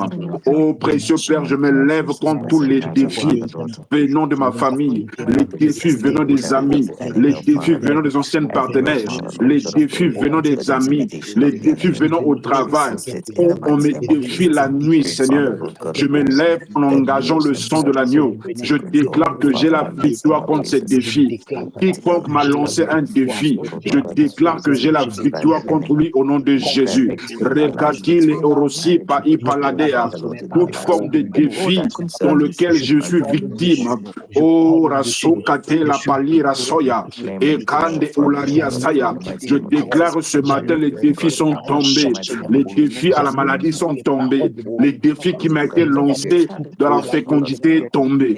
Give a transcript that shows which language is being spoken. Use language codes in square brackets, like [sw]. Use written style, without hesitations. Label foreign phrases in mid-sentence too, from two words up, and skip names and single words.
[fr] Oh précieux Père, je me lève contre tous les défis venant de ma famille, les défis venant des amis, les défis venant des anciens partenaires, les défis venant des amis, les défis venant au travail. Oh, on me défie la nuit, Seigneur. Je me lève en engageant le sang de l'agneau. Je déclare que j'ai la victoire contre ces défis. Quiconque m'a lancé un défi, je déclare que j'ai la victoire contre lui au nom de Jésus. Rekatile orosi pa ipaladea. Toute forme de défi dans lequel je suis victime. Oh, rasokate la palira soya et kande ularia saya. Je déclare ce matin, les défis sont tombés. Les défis à la maladie sont tombés. Les défis qui m'ont été lancés dans la fécondité sont tombés.